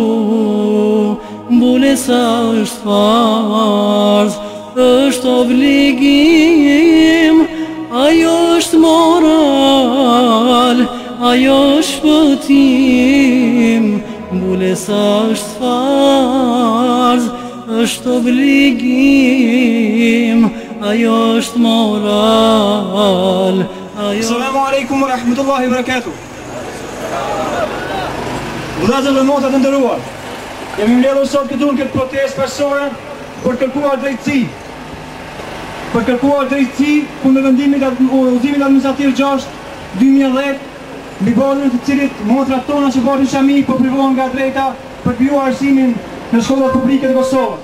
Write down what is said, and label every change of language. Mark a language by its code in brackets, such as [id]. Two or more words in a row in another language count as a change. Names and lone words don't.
[sq] Mbulesa është farz, është obligim, ajo është moral, ajo është shpëtim. Mbulesa është farz, është obligim, ajo është moral, ajo... [ar] السلام عليكم ورحمة الله وبركاته. [sq] Vëllezër dhe motra të nderuar, jemi mbledhur sot këtu në këtë protestë personale për kërkuar drejtësi. Për kërkuar drejtësi kundër vendimit udhëzimit administrativ 6/2010, mbi bazën të cilit motrat tona që bashkë Shami po privohen nga drejta për të krijuar arsimin në shkollat publike të Kosovës.